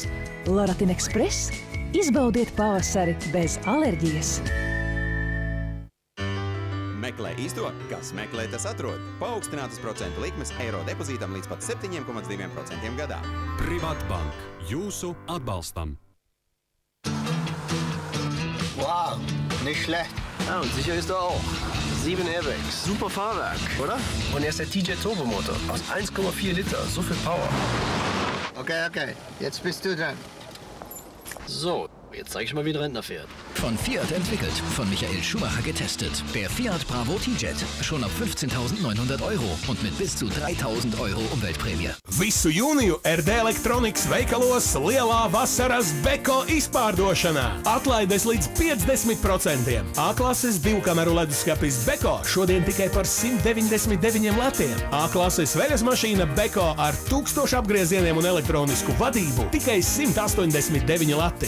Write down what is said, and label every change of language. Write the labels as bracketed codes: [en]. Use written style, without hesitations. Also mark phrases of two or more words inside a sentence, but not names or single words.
[lv] Loratin Express izbaudiet pavasari bez alerģijas. Meklē īsto, kas meklē, tas atrod. Paaugstinātas procentu likmes eiro depozītam līdz pat 7,2% gadā. Privatbank. Jūsu atbalstam. [de] Wow, nicht schlecht. Ja, und sicher ist er auch. 7 Airbags. Super Fahrwerk, oder? Und er ist der TJ Turbomotor aus 1,4 Liter. So viel Power. Okay, jetzt bist du dran. So, Jetzt zeig ich mal, wie ein Rentner fährt. Von Fiat entwickelt, von Michael Schumacher getestet. Der Fiat Bravo T-Jet. Schon ab 15.900 € und mit bis zu 3.000 € Umweltprämie. [lv] Visu jūniju RD Electronics veikalos lielā vasaras Beko izpārdošanā. Atlaides līdz 50%. A-klases divkameru leduskapis Beko šodien tikai par 199 latiem. A-klases veļas mašīna Beko ar 1000 apgriezieniem un elektronisku vadību tikai 189 lati.